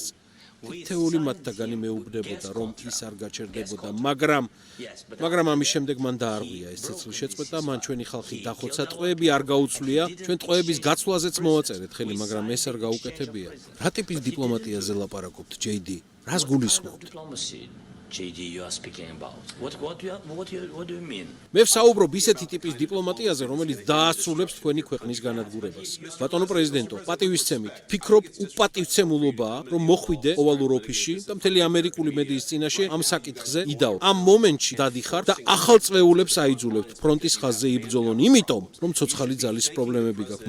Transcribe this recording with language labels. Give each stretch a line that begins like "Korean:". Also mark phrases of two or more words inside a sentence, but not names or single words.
Georgian: თითეული მათთაგანი მეუბნებოდა რომ ის არ გაჩერდებოდა, მაგრამ ამის შემდეგ მან დაარღვია ეს ცეცხლის შეწყვეტა, მან ჩვენი ხალხი დახოცა, ტყვეები არ გაუცვლია, ჩვენ ტყვეების გაცვლაზეც მოვაწერეთ ხელი, მაგრამ ეს არ გაუკეთებია. რა ტიპის დიპლომატიაზე ლაპარაკობთ, JD? რას გულისხმობთ?
English: JD, you are speaking about. What do you mean?
Georgian: მე ვსაუბრობ ისეთი ტიპის დიპლომატიაზე, რომელიც დაასრულებს თქვენი ქვეყნის განადგურებას. ბატონო პრეზიდენტო, პატივისცემით, ფიქრობ უპატივცემულობაა, რომ მოხვიდე ოვალურ ოფისში და მთელი ამერიკული მედიის წინაშე ამ საკითხზე იდაო. ამ მომენტში დადიხარ და ახალ წვეულებს აიძულებთ ფრონტის ხაზზე იბრძოლონ, იმიტომ რომ ცოცხალი ძალის პრობლემები გაქვთ.